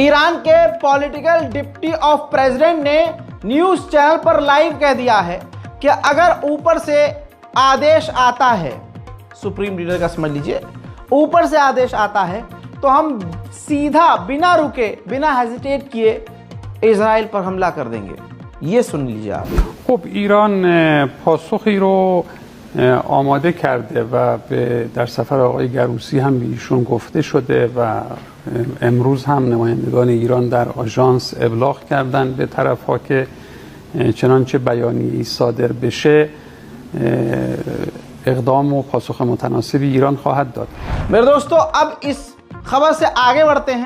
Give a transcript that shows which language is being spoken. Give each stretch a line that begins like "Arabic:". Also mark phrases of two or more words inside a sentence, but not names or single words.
Hindi: ईरान के
English: political deputy of president
Hindi: ने
English: news channel
Hindi: पर लाइव कह दिया है कि अगर ऊपर से आदेश आता है,
English: supreme leader
Hindi: का समझ लीजिए, ऊपर से आदेश आता है तो हम सीधा बिना रुके, बिना हेजिटेट किए इजराइल पर हमला कर देंगे। ये सुन लीजिए आप।
Persian: خب ایران پاسخی رو آماده کرده و در سفر آقای گروسی هم به ایشون گفته شده و امروز هم نمایندگان ایران در آژانس ابلاغ کردن به طرف‌ها که چنانچه بیانیه‌ای صادر بشه اقدام و پاسخ متناسبی ایران خواهد داد.
Hindi: मेरे दोस्तों, अब इस खबर से आगे बढ़ते हैं।